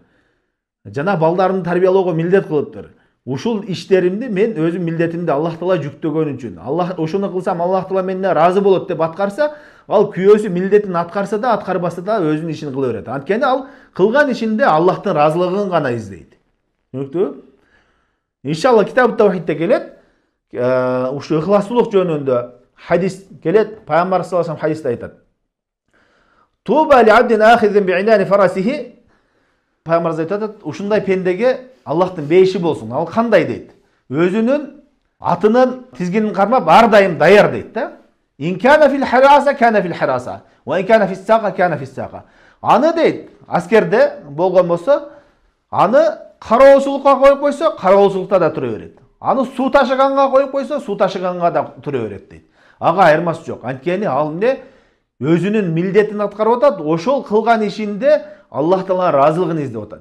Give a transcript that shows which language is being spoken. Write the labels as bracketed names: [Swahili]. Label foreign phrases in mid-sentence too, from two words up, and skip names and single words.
[Kyrgyz] Жана балдарымды тарбиялоого милдет кылыптыр. Ушул иштеримди мен өзүм милдетимди Аллах Таала жүктөгөн үчүн, Аллах ошону кылсам Аллах Таала менден ыраазы болот деп аткарса, ал күйөөсү милдетин аткарса да, аткарбаса да өзүнүн ишин кыла берет. Анткени ал кылган ишинде Аллахтын ыраазылыгын гана издейт. Түшүнүктүбү? Иншалла китабы Таухидте келет, ушу ыхластуулук жөнүндө хадис келет, Пайгамбар [Arabic] صلى الله عليه [Kyrgyz] хадисте айтат. [Arabic] طوبى لعبد آخذ بعنان فرسه. [Kyrgyz] Пайгамбар айтат, ушундай пендеге Аллахтын бейиши болсун. Ал кандай дейт? Өзүнүн атынын тизгинин кармап ар дайым даяр дейт да. [Arabic] إن كان في الحراسة كان في الحراسة، وإن كان في الساقة كان في الساقة. [Kyrgyz] Аны дейт, аскерде болгон болсо, аны кароосулукка коюп койсо, кароосулукта да тура берет. Аны суу ташыганга коюп койсо, суу ташыганга да тура берет дейт. Ага айырмасы жок. Анткени ал эмне? Өзүнүн милдетин аткарып атат, ошол кылган ишинде Аллах Тааланын ыраазылыгын издеп атат.